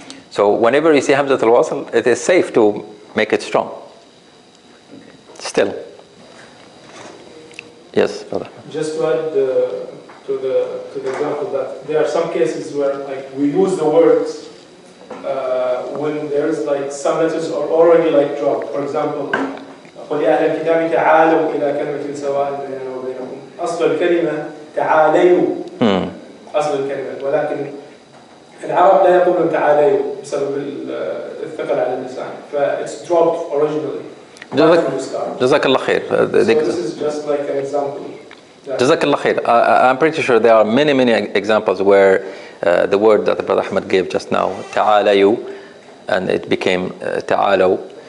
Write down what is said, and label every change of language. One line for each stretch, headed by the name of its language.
English: So whenever you see Hamzat al-Wasl, it is safe to make it strong. Still. Yes, brother. Just to add to the example, that there are some cases where like we use the words when there's like some letters are already like dropped. For example,
Arabic: قل يا أهل الكتاب تعالوا إلى كلمة سواء بيننا وبينكم. أصل الكلمة تعالوا. أصل الكلمة، ولكن العرب لا يقولون تعالوا بسبب الثقل على اللسان.
English: فit's dropped originally.
Arabic: جزاك الله خير.
English: So this is just like an example.
Arabic: جزاك الله خير.
English: I'm pretty sure there are many examples where the word that Brother Ahmed gave just now, تعالوا, and it became تعالوا,